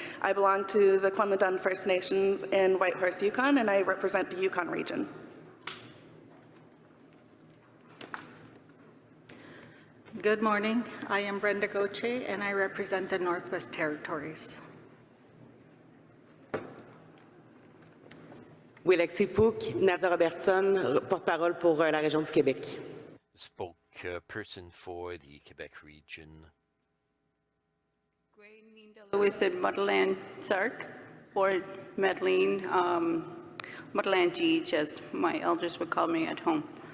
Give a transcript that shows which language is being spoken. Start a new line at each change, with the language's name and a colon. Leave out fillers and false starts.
English: I belong to the Kwamladun First Nations in Whitehorse, Yukon, and I represent the Yukon region. Good morning. I am Brenda Goche, and I represent the Northwest Territories.
French: Willexipouk, Nadia Robertson, porte-parole pour la région du Québec.
English: Spokesperson for the Quebec region. Louis and Motherland Sark, or Madeleine, Motherland Geege, as my elders would call me at home.